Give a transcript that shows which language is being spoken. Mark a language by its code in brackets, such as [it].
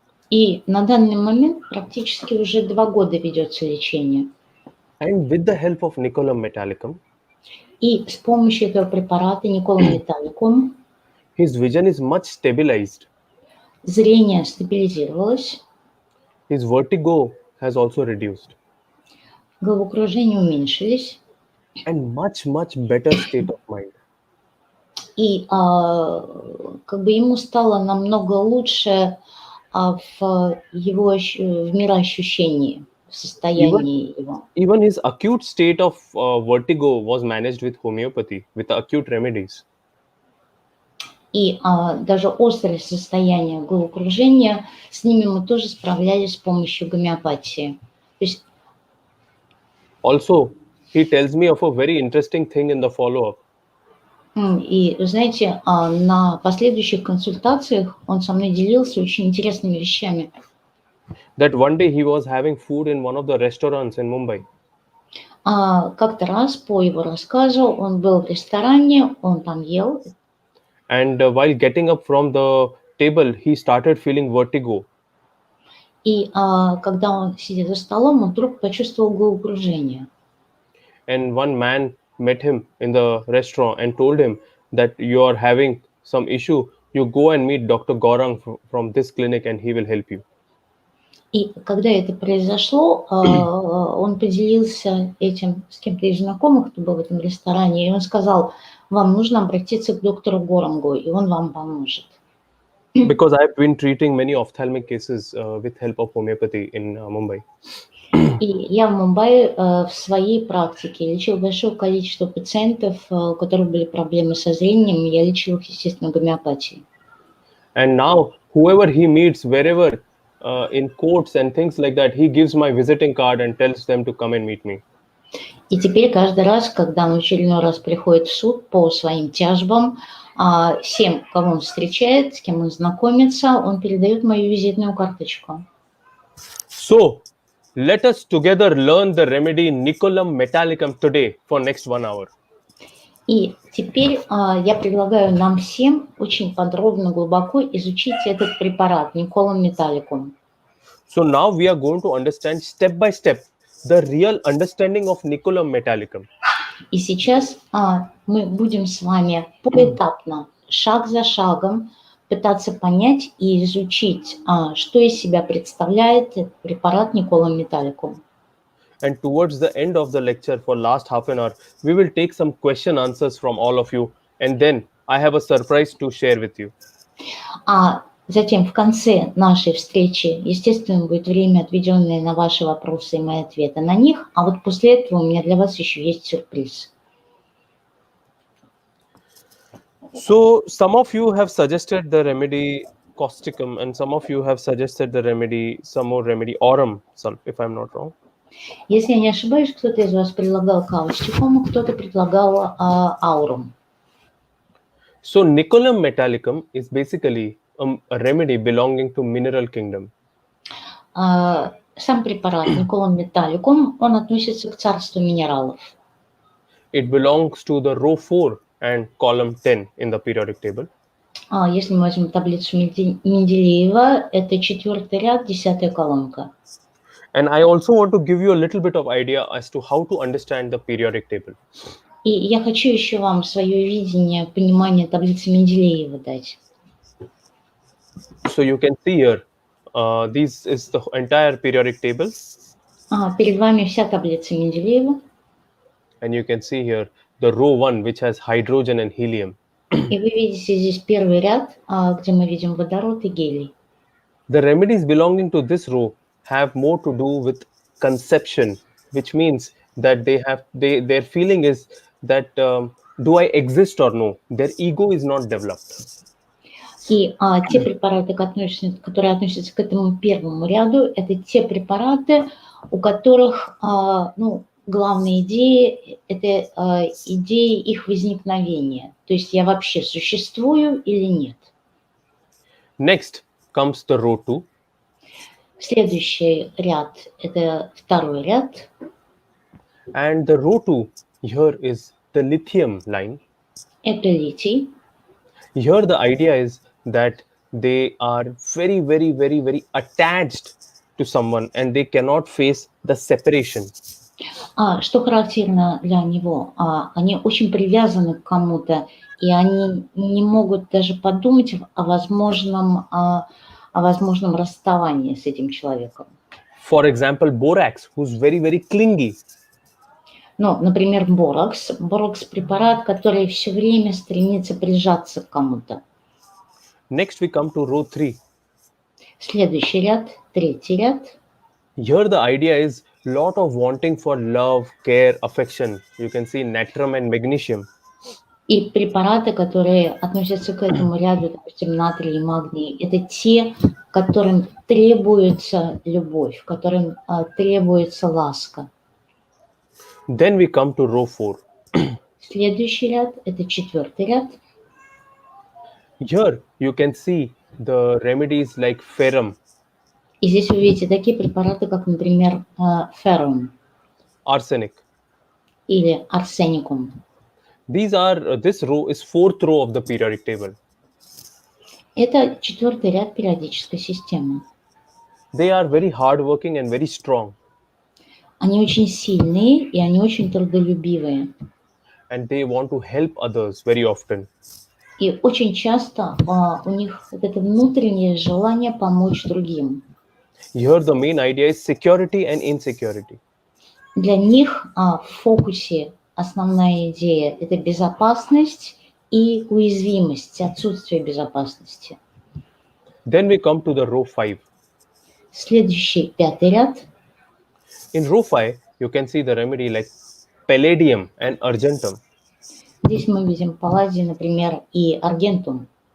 [ru] И на данный момент практически уже 2 года ведется лечение. [en] And with the help of Nicolam metallicum, [ru] И с помощью этого препарата Николом металликум [en] his vision is much stabilized. [ru] зрение стабилизировалось, [en] His vertigo has also reduced. [ru] головокружения уменьшились, [en] And much, much better state of mind. [ru] и как бы ему стало намного лучше в его в мироощущении, в состоянии его. [en] Even his acute state of vertigo was managed with homeopathy, with acute remedies. [ru] И даже острое состояние головокружения, с ними мы тоже справлялись с помощью гомеопатии. То есть, [en] Also, he tells me of a very interesting thing in the follow-up. [ru] и, знаете, на последующих консультациях он со мной делился очень интересными вещами. [en] That one day he was having food in one of the restaurants in Mumbai. [ru] Как-то раз, по его рассказу, он был в ресторане, он там ел, [en] And while getting up from the table, he started feeling vertigo. [ru] и когда он сидел за столом, он вдруг почувствовал головокружение. [en] And one man met him in the restaurant and told him that you are having some issue, you go and meet Dr. Gaurang from this clinic and he will help you. [ru] И когда это произошло, он поделился этим с кем-то из знакомых, кто был в этом ресторане, и он сказал, вам нужно обратиться к доктору Горангу, и он вам поможет. [en] Because I've been treating many ophthalmic cases with help of homeopathy in Mumbai. [ru] И я в Мумбаи в своей практике лечил большое количество пациентов, у которых были проблемы со зрением, и я лечил их, естественно, гомеопатией. [en] And now, whoever he meets, wherever, in courts and things like that, he gives my visiting card and tells them to come and meet me. [ru] И теперь каждый раз, когда он в очередной раз приходит в суд по своим тяжбам, всем, кого он встречает, с кем он знакомится, он передает мою визитную карточку. [en] So, let us together learn the remedy Nicolam metallicum today for next 1 hour. [ru] И теперь я предлагаю нам всем очень подробно, глубоко изучить этот препарат Nicolam metallicum. [en] So now we are going to understand step by step the real understanding of Nicolam metallicum. [ru] И сейчас мы будем с вами поэтапно, шаг за шагом, пытаться понять и изучить, что из себя представляет препарат Nicolam metallicum. [en] And towards the end of the lecture, for last half an hour, we will take some question answers from all of you, and then I have a surprise to share with you. [ru] А затем в конце нашей встречи, естественно, будет время, отведенное на ваши вопросы и мои ответы на них, а вот после этого у меня для вас еще есть сюрприз. [en] So some of you have suggested the remedy causticum, and some of you have suggested the remedy, some more remedy aurum, if I'm not wrong. [ru] Если я не ошибаюсь, кто-то из вас предлагал каустикум, кто-то предлагал аурум. [en] So Nicolam metallicum is basically a remedy belonging to mineral kingdom. [ru] Сам препарат Nicolam metallicum, он относится к царству минералов. [en] It belongs to the row 4 and column 10 in the periodic table. [ru] Если мы возьмем таблицу Менделеева, это 4-й ряд, 10-я колонка. [en] And I also want to give you a little bit of idea as to how to understand the periodic table. [ru] И я хочу еще вам свое видение, понимание таблицы Менделеева дать. [en] So you can see here, this is the entire periodic table. [ru] Перед вами вся таблица Менделеева. [en] And you can see here the row 1, which has hydrogen and helium. [ru] И вы видите здесь первый ряд, где мы видим водород и гелий. [en] The remedies belonging to this row have more to do with conception, which means that their feeling is that do I exist or no? Their ego is not developed. [ru] И те препараты, которые относятся к этому первому ряду, это те препараты, у которых главная идея – это идея их возникновения. То есть я вообще существую или нет. [en] Next comes the row 2. [ru] Следующий ряд – это второй ряд. [en] And the row 2 here is the lithium line. [ru] Это литий. [en] Here the idea is that they are very, very, very, very attached to someone and they cannot face the separation. [ru] Что характерно для него? Они очень привязаны к кому-то, и они не могут даже подумать о возможном расставании с этим человеком. [en] For example, borax, who's very, very clingy. [ru] Например, боракс. Боракс – препарат, который все время стремится прижаться к кому-то. [en] Next we come to row 3. [ru] Следующий ряд, третий ряд. [en] Here the idea is lot of wanting for love, care, affection. You can see natrum and magnesium. [ru] И препараты, которые относятся к этому ряду, допустим, натрий и магний, это те, которым требуется любовь, которым требуется ласка. [en] Then we come to row 4. [ru] Следующий ряд – это 4-й ряд. [en] Here you can see the remedies like ferrum. [ru] И здесь вы видите такие препараты, как, например, феррум. [en] Arsenic. [ru] Или арсеникум. [en] This row is 4th row of the periodic table. [ru] Это 4-й ряд периодической системы. [en] They are very hardworking and very strong. [ru] Они очень сильные и они очень трудолюбивые. [en] and they want to help others very often. [ru] И очень часто у них вот это внутреннее желание помочь другим. [en] Here, the main idea is security and insecurity. [ru] Для них в фокусе основная идея – это безопасность и уязвимость, отсутствие безопасности. [en] Then we come to the row 5. [ru] Следующий, 5-й ряд. [en] In row 5, you can see the remedy like palladium and argentum. [ru] Здесь мы видим палладий, например, и аргентум.